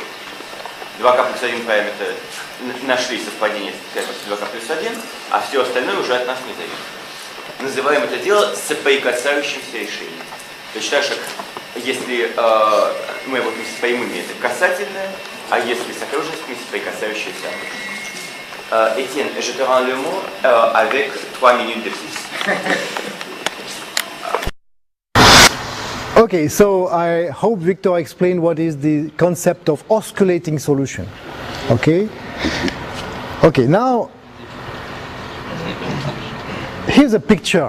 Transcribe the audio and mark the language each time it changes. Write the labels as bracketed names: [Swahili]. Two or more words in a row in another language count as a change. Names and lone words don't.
[Russian] 2k плюс 1 параметр нашли совпадение с 2k плюс 1, а все остальное уже от нас не зависит. Называем это дело соприкасающимся решением. Точно так же, если мы работаем с прямыми, это касательное, а если с окружностями, соприкасающиеся. [French] Этьен, je te rends le mot avec 3 minutes de plus. [English] Okay, so I hope Victor explained what is the concept of oscillating solution. Okay? Okay, now here's a picture.